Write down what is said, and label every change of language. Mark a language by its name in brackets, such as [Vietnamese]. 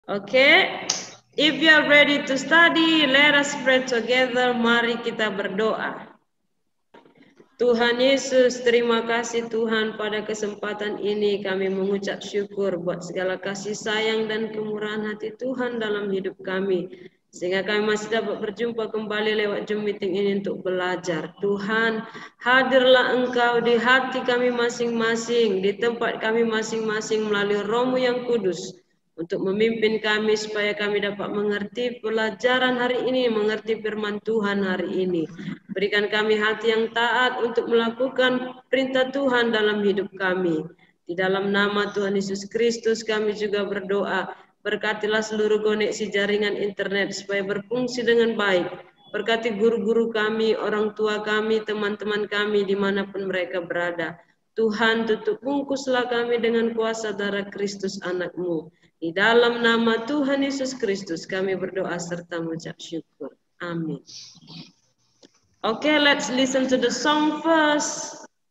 [English] Okay, if you are ready to study, let us pray together. [Indonesian] Mari kita berdoa. Tuhan Yesus, terima kasih Tuhan pada kesempatan ini kami mengucap syukur buat segala kasih sayang dan kemurahan hati Tuhan dalam hidup kami. Sehingga kami masih dapat berjumpa kembali lewat Zoom meeting ini untuk belajar. Tuhan, hadirlah Engkau di hati kami masing-masing, di tempat kami masing-masing melalui Roh-Mu yang kudus. Untuk memimpin kami supaya kami dapat mengerti pelajaran hari ini, mengerti firman Tuhan hari ini. Berikan kami hati yang taat untuk melakukan perintah Tuhan dalam hidup kami. Di dalam nama Tuhan Yesus Kristus kami juga berdoa. Berkatilah seluruh koneksi jaringan internet supaya berfungsi dengan baik. Berkati guru-guru kami, orang tua kami, teman-teman kami dimanapun mereka berada. Tuhan, tutup bungkuslah kami dengan kuasa darah Kristus anak-Mu. Di dalam nama Tuhan Yesus Kristus kami berdoa serta mengucap syukur. Amin. [English] Okay, let's listen to the song first.